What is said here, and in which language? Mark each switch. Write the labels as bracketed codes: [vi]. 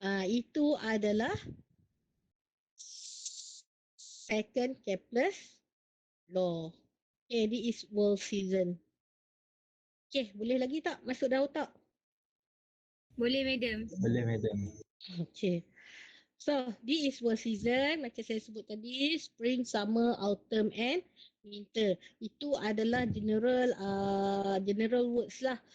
[ms] Itu adalah second Kepler's law. [en] Okay, this is world season. [ms] Okay, boleh lagi tak masuk dah otak? Boleh, madam. Boleh, madam. [en] Okay. So, this is world season. [ms] Macam saya sebut tadi, [en] spring, summer, autumn and winter. [ms] Itu adalah general words lah.